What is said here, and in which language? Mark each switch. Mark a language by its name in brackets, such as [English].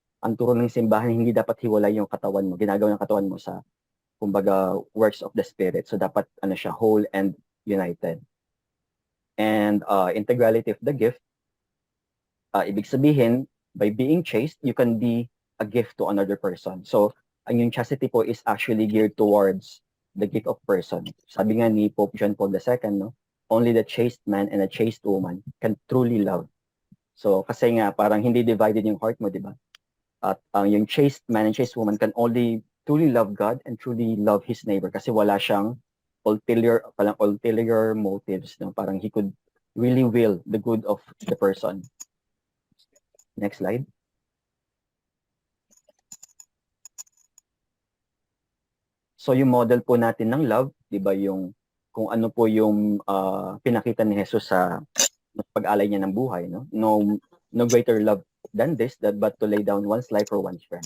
[Filipino] Ang turo ng simbahan, hindi dapat hiwalay yung katawan mo, ginagawa ng katawan mo sa kumbaga works of the spirit. So dapat siya whole and united. [English] And integrality of the gift, [Filipino] ibig sabihin, [English] by being chaste, you can be a gift to another person. [Filipino] So ang yung chastity po is actually geared towards the gift of person. Sabi nga ni [English] Pope John Paul II, no, only the chaste man and a chaste woman can truly love. [Filipino] So kasi nga parang hindi divided yung heart mo, di ba? At yung [English] chaste man and chaste woman can only truly love God and truly love his neighbor [Filipino] kasi wala siyang ulterior motives, no? [English] Parang he could really will the good of the person. Next slide. [Filipino] So yung model po natin ng love, 'di ba, yung kung ano po yung pinakita ni Jesus sa pag-alay niya ng buhay, no? [English] No greater love than this, but to lay down one's life for one's friend.